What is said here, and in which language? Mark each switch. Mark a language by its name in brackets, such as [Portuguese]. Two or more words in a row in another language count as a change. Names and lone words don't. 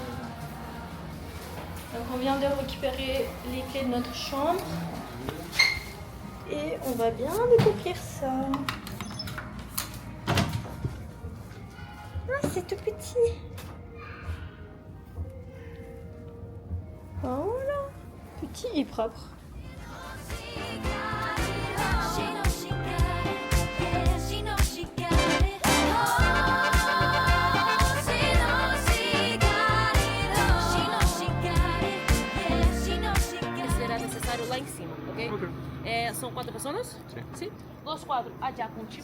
[French] Donc on vient de récupérer les clés de notre chambre. Et on va bien découvrir ça. Ah, c'est tout petit. Voilà. Petit et propre. [Portuguese] Lá em cima, ok? São 4 pessoas? Sim. 2 quadros. Já contigo.